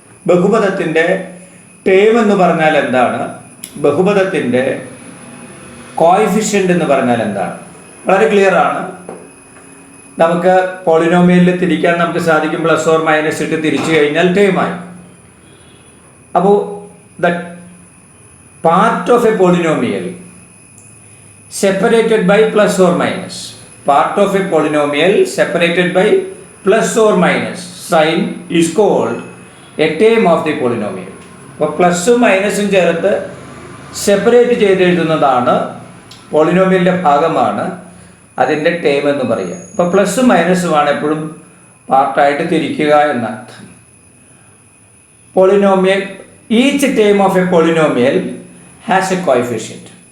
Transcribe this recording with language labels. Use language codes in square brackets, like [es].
[ml] ബഹുപദത്തിൻ്റെ term എന്ന് പറഞ്ഞാൽ എന്താണ്, ബഹുപദത്തിൻ്റെ കോഎഫിഷ്യന്റ് എന്ന് പറഞ്ഞാൽ എന്താണ്? വളരെ ക്ലിയർ ആണ്. നമുക്ക് പോളിനോമിയലിൽ തിരിക്കാൻ നമുക്ക് സാധിക്കും. പ്ലസ് ഓർ മൈനസ് ഇട്ട് തിരിച്ചു കഴിഞ്ഞാൽ ടേമായി. [en] അപ്പോൾ the part of a polynomial separated by plus or minus, part of a polynomial separated by plus or minus sign is called a term of the polynomial. [ml] അപ്പോൾ പ്ലസും മൈനസും ചേർത്ത് സെപ്പറേറ്റ് ചെയ്ത് എഴുതുന്നതാണ് പോളിനോമിയലിൻ്റെ ഭാഗമാണ് അതിൻ്റെ ടേം എന്ന് പറയുക. അപ്പോൾ പ്ലസും മൈനസുമാണ് എപ്പോഴും പാർട്ടായിട്ട് തിരിക്കുക എന്നർത്ഥം. [en] Polynomial, each term of a polynomial has a coefficient.